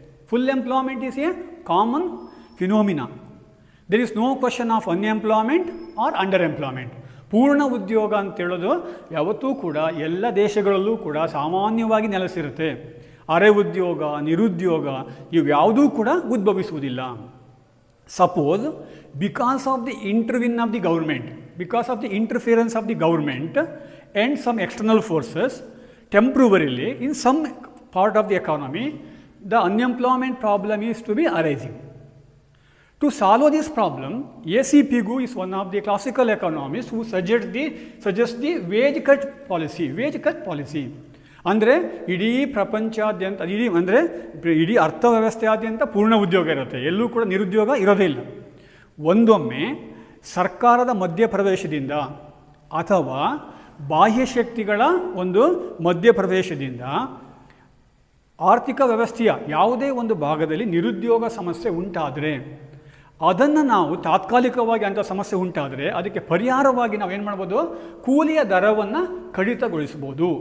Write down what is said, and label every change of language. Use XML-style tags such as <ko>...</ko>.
<en>Full employment is a common phenomena. There is no question of unemployment or under employment.</en> <kn>ಪೂರ್ಣ ಉದ್ಯೋಗ ಅಂತೇಳೋದು ಯಾವತ್ತೂ ಕೂಡ ಎಲ್ಲ ದೇಶಗಳಲ್ಲೂ ಕೂಡ ಸಾಮಾನ್ಯವಾಗಿ ನೆಲೆಸಿರುತ್ತೆ. ಅರೆ ಉದ್ಯೋಗ, ನಿರುದ್ಯೋಗ ಇವ್ಯಾವುದೂ ಕೂಡ ಉದ್ಭವಿಸುವುದಿಲ್ಲ.</kn> <en>Suppose because of the intervene of the government, because of the interference of the government and some external forces, temporarily in some part of the economy, the unemployment problem is to be arising. To solve this problem, A.C. Pigou is one of the classical economists who suggests the wage cut policy.</en> <kn>ಅಂದರೆ ಇಡೀ ಪ್ರಪಂಚಾದ್ಯಂತ, ಇಡೀ ಅರ್ಥವ್ಯವಸ್ಥೆಯಾದ್ಯಂತ ಪೂರ್ಣ ಉದ್ಯೋಗ ಇರುತ್ತೆ, ಎಲ್ಲೂ ಕೂಡ ನಿರುದ್ಯೋಗ ಇರೋದೇ ಇಲ್ಲ. ಒಂದೊಮ್ಮೆ ಸರ್ಕಾರದ ಮಧ್ಯಪ್ರವೇಶದಿಂದ ಅಥವಾ ಬಾಹ್ಯ ಶಕ್ತಿಗಳ ಒಂದು ಮಧ್ಯಪ್ರವೇಶದಿಂದ ಆರ್ಥಿಕ ವ್ಯವಸ್ಥೆಯ ಯಾವುದೇ ಒಂದು ಭಾಗದಲ್ಲಿ ನಿರುದ್ಯೋಗ ಸಮಸ್ಯೆ ಉಂಟಾದರೆ, ಅದನ್ನು ನಾವು ತಾತ್ಕಾಲಿಕವಾಗಿ ಅಂಥ ಸಮಸ್ಯೆ ಉಂಟಾದರೆ ಅದಕ್ಕೆ ಪರಿಹಾರವಾಗಿ ನಾವು ಏನು ಮಾಡ್ಬೋದು, ಕೂಲಿಯ ದರವನ್ನು ಕಡಿತಗೊಳಿಸ್ಬೋದು.</kn>